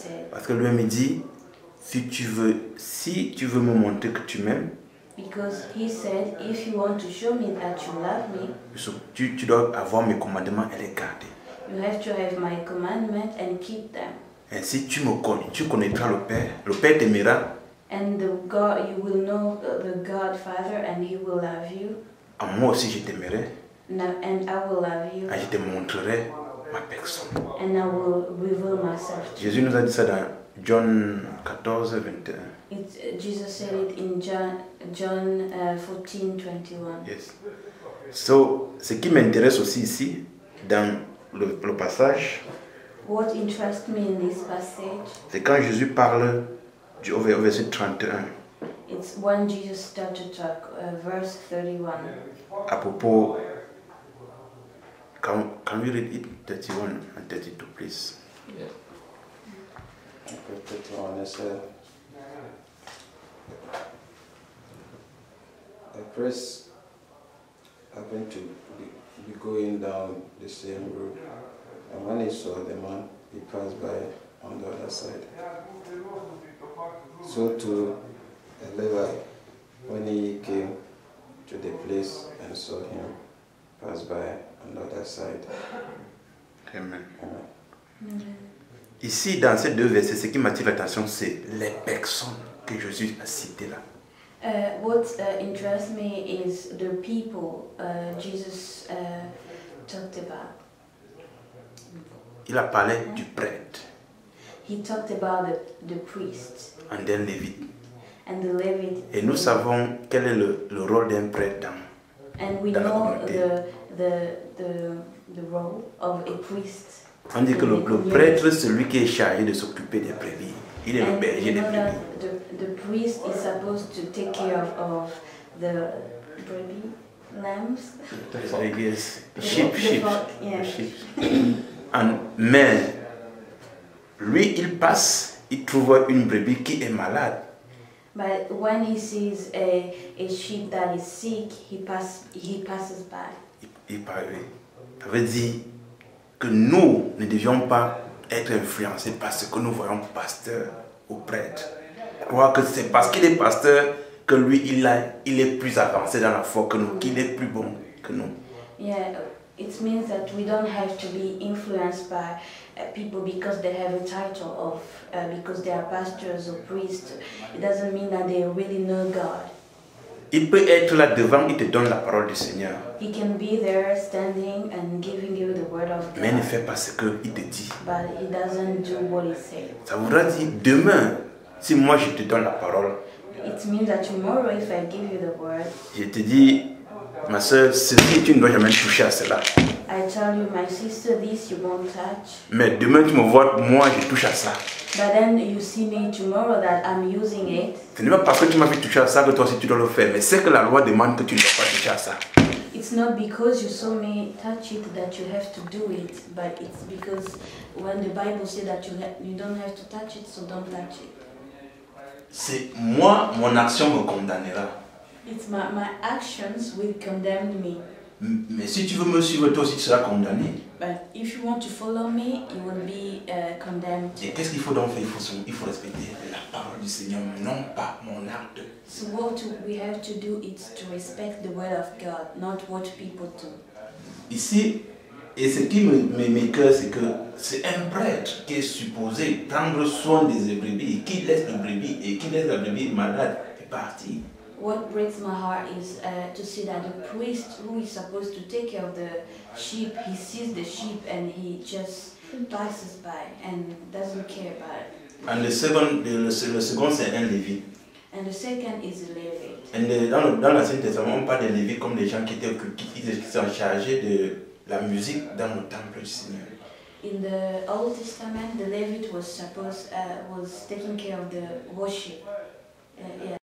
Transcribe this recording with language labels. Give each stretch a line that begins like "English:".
French: Parce que lui-même dit, si tu veux me montrer que tu m'aimes,
English: because he said, if you want to show me that you love me,
French: tu dois avoir mes commandements et les garder.
English: You have to have my commandment and keep them.
French: Ainsi tu connaîtras le Père t'aimera.
English: And God, you will know the God Father, and He will love you.
French: Moi aussi je t'aimerai.
English: And I will love you.
French: Et je te montrerai ma personne.
English: And I will reveal myself to you.
French: Jésus nous a dit ça dans John 14, 21.
English: Jesus said it in John 14:21. Yes.
French: So, ce qui m'intéresse aussi ici, dans le passage,
English: what interests me in this passage,
French: c'est quand Jésus parle au verset 31.
English: It's when Jesus started to talk, verse 31.
French: À propos,
English: can we read it 31 and 32, please? Yeah. The priest happened to be going down the same road, and when he saw the man, he passed by on the other side. So too, a Levite, when he came to the place and saw him, passed by on the other side. Amen. Amen.
French: Ici, dans ces deux versets, ce qui m'attire l'attention, c'est les personnes que Jésus a citées là.
English: What interests me is the people Jesus talked about.
French: Il a parlé du prêtre.
English: He talked about the priest. And then Lévite. And the Levite.
French: Et nous savons quel est le rôle d'un prêtre dans la communauté.
English: The role of a priest.
French: On dit que le prêtre, c'est celui qui est chargé de s'occuper des brebis. Il est le berger des brebis.
English: The priest is supposed to take care of the baby lambs. Yes. Sheep. Yeah.
French: Mais lui, il passe, il trouve une brebis qui est malade.
English: But when he sees a sheep that is sick, he passes by.
French: Il parle. Ça veut dire que nous ne devions pas être influencés par ce que nous voyons pasteur ou prêtre. Croire que c'est parce qu'il est pasteur que lui, il est plus avancé dans la foi que nous, qu'il est plus bon que nous.
English: Yeah, it means that we don't have to be influenced by people because they have a title of, because they are pastors or priests. It doesn't mean that they really know God.
French: Il peut être là devant, il te donne la parole du Seigneur.
English: He can be there standing and giving you the word of God.
French: Mais il ne fait pas ce qu'il te dit.
English: But he doesn't do what he says.
French: Ça voudra dire demain, si moi je te donne la parole,
English: it means that tomorrow if I give you the word,
French: je te dis, ma soeur, ceci tu ne dois jamais toucher à cela.
English: I tell you, my sister, this you won't touch.
French: Mais demain tu me vois, moi je touche à ça.
English: But then you see me tomorrow that I'm using it.
French: Ce n'est pas parce que tu m'as vu toucher à ça que toi aussi tu dois le faire, mais c'est que la loi demande que tu ne dois pas toucher à ça.
English: It's not because you saw me touch it that you have to do it, but it's because when the Bible says that you don't have to touch it, so don't touch it.
French: C'est moi, mon action me condamnera.
English: It's my actions will condemn me.
French: Mais si tu veux me suivre, toi aussi tu seras condamné.
English: But if you want to follow me, you will be condemned.
French: Et qu'est-ce qu'il faut donc faire? Il faut respecter la parole du Seigneur, non pas mon acte.
English: So what we have to do is to respect the word of God, not what people do.
French: Ici, et ce qui m'écoeure, c'est que c'est un prêtre qui est supposé prendre soin des brebis, qui laisse les brebis et qui laisse la brebis malade et partir.
English: What breaks my heart is to see that the priest who is supposed to take care of the sheep, he sees the sheep and he just passes by and doesn't care about it.
French: And le second c'est un lévite.
English: And the second is a Levite.
French: And dans l'Ancien Testament, on parle des lévites comme des gens qui sont chargés de la musique dans le temple du Seigneur.
English: In the Old Testament, the Levite was taking care of the worship. Yeah.